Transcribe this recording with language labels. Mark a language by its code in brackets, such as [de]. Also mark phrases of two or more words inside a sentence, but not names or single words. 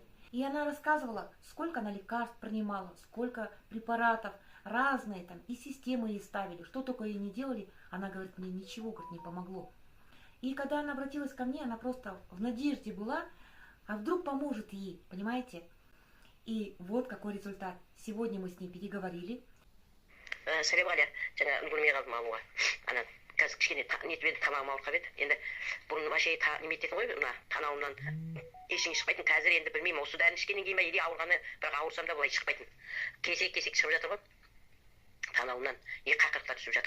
[ru] И она рассказывала, сколько она лекарств принимала, сколько препаратов, разные там, и системы ей ставили, что только ей не делали. Она говорит, мне ничего, говорит, не помогло. И когда она обратилась ко мне, она просто в надежде была, а вдруг поможет ей, понимаете? И вот какой результат. Сегодня мы с ней переговорили. [kk] сәлем ғалия, жаңа үлгермей қалдым алуға. Ана қазір кішкене нетіп едім, тамағым ауырып қалып еді. Енді бұрын вообще немететін ғой, мына танауымнан ештеңе шықпайтын. Қазір енді білмеймін, осы дәріні ішкеннен кейін ба, или ауырғаны, бірақ ауырсам да былай шықпайтын. Кесек-кесек шығып жатыр ғой. Танауымнан қақырықтар түсіп жатыр.